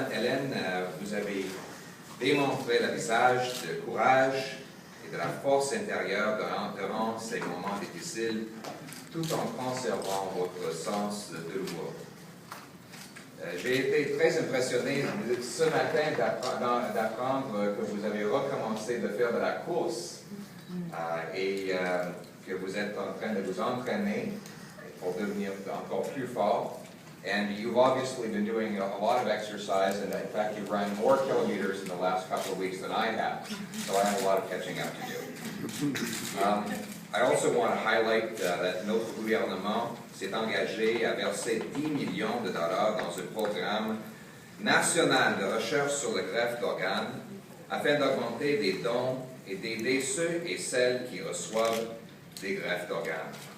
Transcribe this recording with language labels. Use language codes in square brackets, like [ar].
[fr] Hélène, vous avez démontré le visage de courage et de la force intérieure durant ces moments difficiles, tout en conservant votre sens de l'humour. J'ai été très impressionné ce matin d'apprendre que vous avez recommencé de faire de la course et que vous êtes en train de vous entraîner pour devenir encore plus fort. [en] And you've obviously been doing a lot of exercise, and in fact, you've run more kilometers in the last couple of weeks than I have. So I have a lot of catching up to do. I also want to highlight that [fr] notre gouvernement s'est engagé à verser 10 millions de dollars dans un programme national de recherche sur le greffe d'organes afin d'augmenter les dons et d'aider ceux et celles qui reçoivent des greffes d'organes.